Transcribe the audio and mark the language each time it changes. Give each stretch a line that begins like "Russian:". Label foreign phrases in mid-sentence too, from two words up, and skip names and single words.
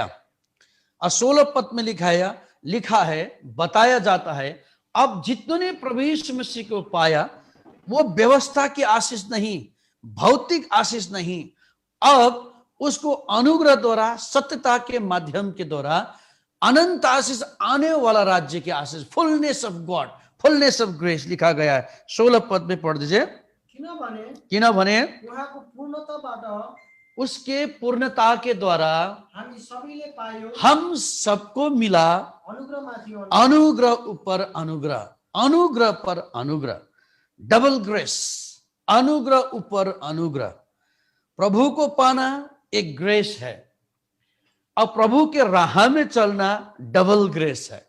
Hindi: और 16 पद में लिखा है, बताया जाता है, अब जितनों ने प्रभु यीशु मसीह को पाया वो व्यवस्था की आशीष नहीं, भौतिक आशीष नहीं, अब उसको अनुग्रह द्वारा, सत्यता के माध्यम के द्वारा अनंत आशीष, आने वाला राज्य के आशीष,
English: fullness of God, fullness of grace
Hindi: लिखा गया है। 16 पद में पढ़ दीजिए। किनभने
Nepali: उहाँको पूर्णताबाट
Hindi: उसके पूर्णता के द्वारा
Nepali: हामी सबैले पायौं,
Hindi: हम सबको मिला
Nepali: अनुग्रहमाथि
Hindi: अनुग्रह ऊपर अनुग्रह, अनुग्रह पर अनुग्रह,
English: double grace,
Hindi: अनुग्रह ऊपर अनुग्रह। प्रभु को पाना एक ग्रेस है और प्रभु के राह में चलना
English: double grace
Hindi: है।